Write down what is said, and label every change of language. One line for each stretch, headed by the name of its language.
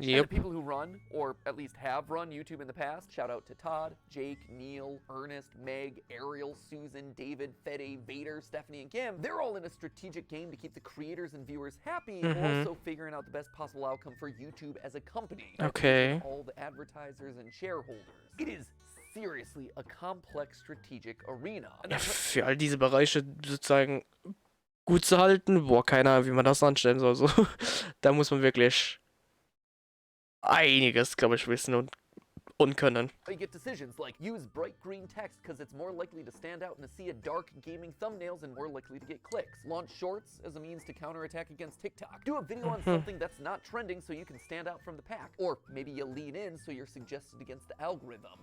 English: And the people who run, or at least have run YouTube in the past, shout out to Todd, Jake, Neil, Ernest, Meg, Ariel, Susan, David, Fede, Vader, Stephanie, and Kim. They're all in a strategic game to keep the creators and viewers happy, while also figuring out the best possible outcome for YouTube as a company. All the advertisers and shareholders. It is seriously a complex strategic arena.
German: Ja, für all diese Bereiche sozusagen gut zu halten, boah, keine Ahnung, wie man das anstellen soll. So. Da muss man wirklich einiges, glaube ich, wissen und können.
English: You get decisions like use bright green text because it's more likely to stand out in a sea of dark gaming thumbnails and more likely to get clicks. Launch shorts as a means to counterattack against TikTok. Do a video on something that's not trending so you can stand out from the pack. Or maybe you lean in so you're suggested against the algorithm.